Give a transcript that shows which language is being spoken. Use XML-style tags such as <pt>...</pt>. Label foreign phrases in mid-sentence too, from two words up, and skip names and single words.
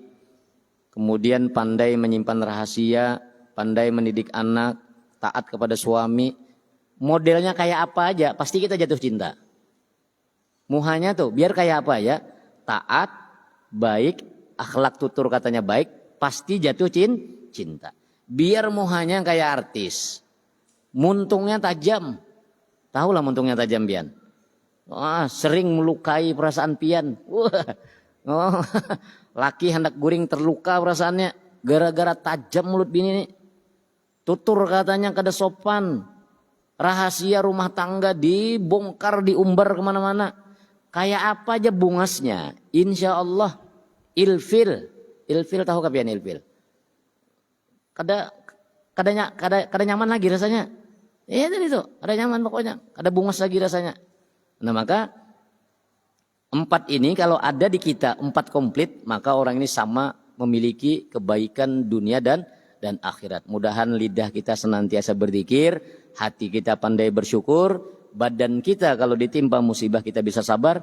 <id>Kemudian pandai menyimpan rahasia, pandai mendidik anak, taat kepada suami. Modelnya kayak apa aja, pasti kita jatuh cinta. Muhanya tuh biar kayak apa ya. Taat, baik, akhlak tutur katanya baik, pasti jatuh cinta. Biar muhanya kayak artis.</id> <bjn>Muntungnya tajam. Tahu lah muntungnya tajam pian. Wah, sering melukai perasaan pian. Wah. Oh, laki hendak guring terluka perasaannya gara-gara tajam mulut bini nih.</bjn> <id>Tutur katanya kada sopan. Rahasia rumah tangga dibongkar, diumbar kemana-mana.</id> <bjn>Kayak apa aja bungasnya.</bjn> <ar>Insya Allah</ar> <id>ilfil.</id> <bjn>Ilfil tahu kapian ilfil? Kada nyaman lagi rasanya. Iya tadi tuh, kada nyaman pokoknya. Kada bungas lagi rasanya.</bjn> <id>Nah maka 4 ini kalau ada di kita 4 komplit, maka orang ini sama memiliki kebaikan dunia dan akhirat. Mudahan lidah kita senantiasa berzikir, hati kita pandai bersyukur, badan kita kalau ditimpa musibah kita bisa sabar.</id>